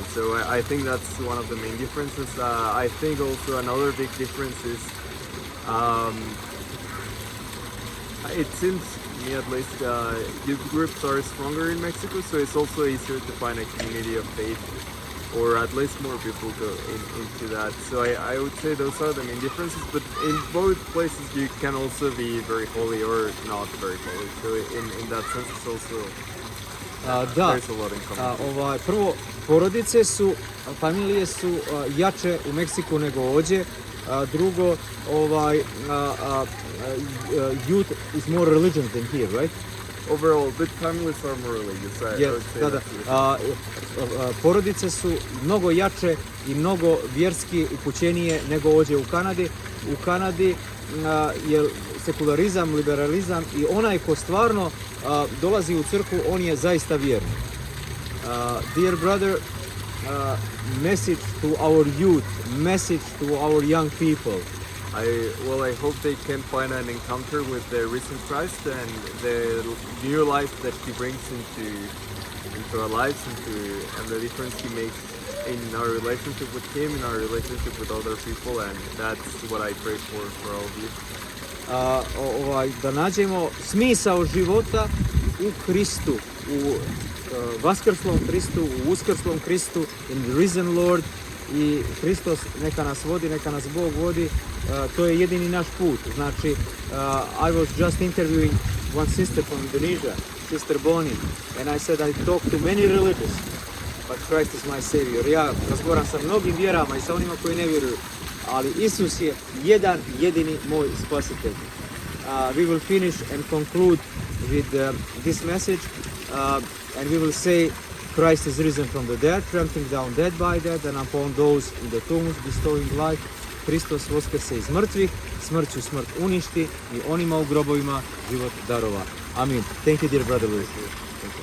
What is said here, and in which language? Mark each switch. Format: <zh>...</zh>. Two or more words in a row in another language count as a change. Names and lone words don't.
<en>So I think that's one of the main differences. I think also another big difference is it seems to me at least youth groups are stronger in Mexico, so it's also easier to find a community of faith, or at least more people go into that. So I would say those are the main differences, but in both places you can also be very holy or not very holy. So in that sense it's also there's a lot in common.</en> <sr>Prvo, porodice su, familije su jače u Meksiku nego ovdje. Drugo,</sr> <en>youth is more religious than here, right? Overall, but families are more religious. I would say</en> <sr>porodice su mnogo jače i mnogo vjerski upućenije nego ovdje u Kanadi. U Kanadi je sekularizam, liberalizam, i onaj ko stvarno dolazi u crkvu, on je zaista vjerni.</sr> <en>Dear brother, message to our youth, message to our young people. I hope they can find an encounter with the risen Christ and the new life that He brings into our lives, and the difference He makes in our relationship with Him, in our relationship with other people, and that's what I pray for all of you.</en> <sr>Da nađemo smisao života u Hristu, u vaskrslom Hristu, u uskrslom Hristu,</sr> <en>in the risen Lord,</en> <sr>i Hristos neka nas vodi, neka nas Bog vodi, to je jedini naš put.</sr> <en>Znači, I was just interviewing one sister from Indonesia, Sister Boni, and I said I talked to many religions, but Christ is my savior.</en> <sr>Ja razgovaram sa mnogim vjerama i sa onima koji ne vjeruju, ali Isus je jedan jedini moj spasitelj.</sr> <en>We will finish and conclude with this message, and we will say Christ is risen from the dead, trampling down dead by dead, and upon those in the tombs bestowing life.</en> <sr>Hristos voskrse iz mrtvih, smrću smrt uništi i onima u grobovima život darova. Amin.</sr> <en>Thank you, dear brother Luis.</en>